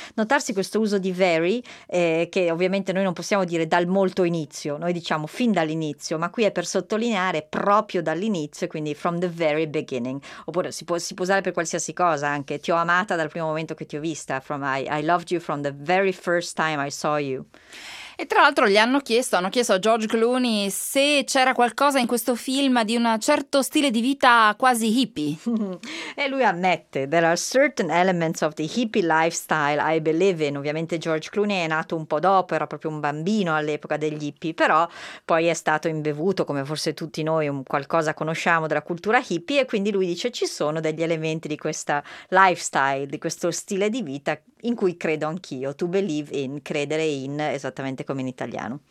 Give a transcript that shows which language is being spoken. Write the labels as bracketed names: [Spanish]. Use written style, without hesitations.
[Italian] Notarsi questo uso di very, che ovviamente noi non possiamo dire dal molto inizio, noi diciamo fin dall'inizio, ma qui è per sottolineare proprio dall'inizio, quindi [English] from the very beginning, [Italian] oppure si può usare per qualsiasi cosa, anche ti ho amata dal primo momento che ti ho vista, [English] from I loved you from the very first time I saw you. [Italian] E tra l'altro hanno chiesto a George Clooney se c'era qualcosa in questo film di un certo stile di vita quasi hippie. E lui ammette, [English] there are certain elements of the hippie lifestyle I believe in. [Italian] Ovviamente George Clooney è nato un po' dopo, era proprio un bambino all'epoca degli hippie, però poi è stato imbevuto, come forse tutti noi, qualcosa conosciamo della cultura hippie, e quindi lui dice ci sono degli elementi di questa lifestyle, di questo stile di vita in cui credo anch'io, [English] to believe in, [Italian] credere in, esattamente come in italiano.